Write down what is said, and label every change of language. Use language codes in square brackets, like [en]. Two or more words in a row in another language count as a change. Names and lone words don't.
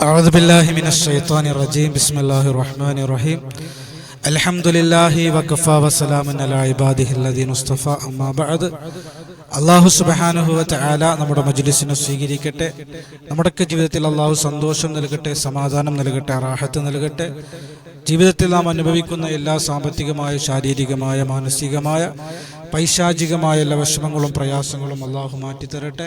[ar] أعوذ بالله من الشيطان الرجيم بسم الله الرحمن الرحيم الحمد لله وكفى وسلام على عباده الذين اصطفى أما بعد الله سبحانه وتعالى [ml] നമ്മുടെ മജ്ലിസിനെ സ്വീകരിക്കട്ടെ. നമ്മുടെയൊക്കെ ജീവിതത്തിൽ അള്ളാഹു സന്തോഷം നൽകട്ടെ, സമാധാനം നൽകട്ടെ, റാഹത്ത് നൽകട്ടെ. ജീവിതത്തിൽ നാം അനുഭവിക്കുന്ന എല്ലാ സാമ്പത്തികമായ, ശാരീരികമായ, മാനസികമായ, പൈശാചികമായ എല്ലാ വിഷമങ്ങളും പ്രയാസങ്ങളും അള്ളാഹു മാറ്റിത്തരട്ടെ.